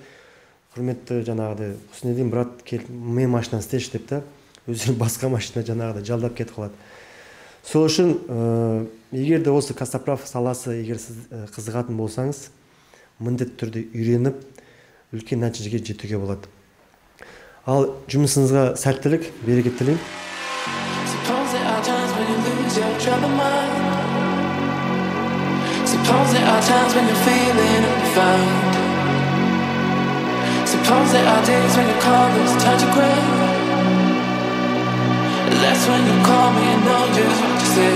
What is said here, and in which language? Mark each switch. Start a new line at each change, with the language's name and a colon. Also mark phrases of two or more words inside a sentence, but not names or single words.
Kazakh: Құрметті жаңағыдай Құснедин брат келіп, мен машинаны істеші деп та, өздері басқа машина жаңағыдай жалдап кетіп қалады. Сол үшін, егер де осы Костоправ саласы, егер сіз қызығатын болсаңыз, міндетті түрде үйреніп, үлкен нәтижеге жетуге болады. Ал жұмысыңызға сәттілік, берекет тілеймін.
English: Suppose there are times when you're feeling unfound. Suppose there are days when your colors touch the ground. That's when you call me and know just what to say.